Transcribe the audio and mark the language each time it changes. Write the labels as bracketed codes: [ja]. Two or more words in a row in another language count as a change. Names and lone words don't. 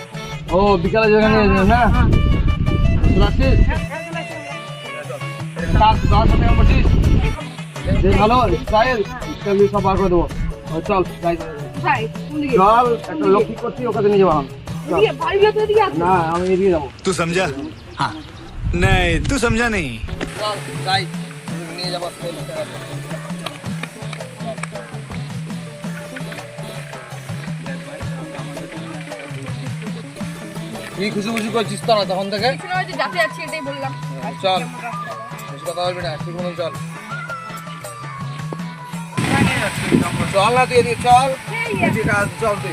[bn] ও বিকালে যেখানে না চলে আসছিস? তার সাথে আমার বসিস, যে ভালো স্টাইল স্টাইল সব বার করে দেবো। চল যাই, কোথায়? কোন দিকে? চল একটা লোক ঠিক করছি, ওকে নিয়ে যাবো। বাড়ির ভেতরে দিকে আসো। না আমি এদিকে যাবো। [hi] तू समझा? हाँ नहीं तू समझा नहीं। [bn] চল যাই নিয়ে যাবো। তুই খুশি খুশি করছিস তো না তখন থেকে? কিছু না, ওই যে যাতে যাচ্ছি এটাই বললাম। চল বেশি কথা বলবি না, ঠিক মতন চল। চল না তুই এদিকে চল, এদিকে কাজ চল তুই।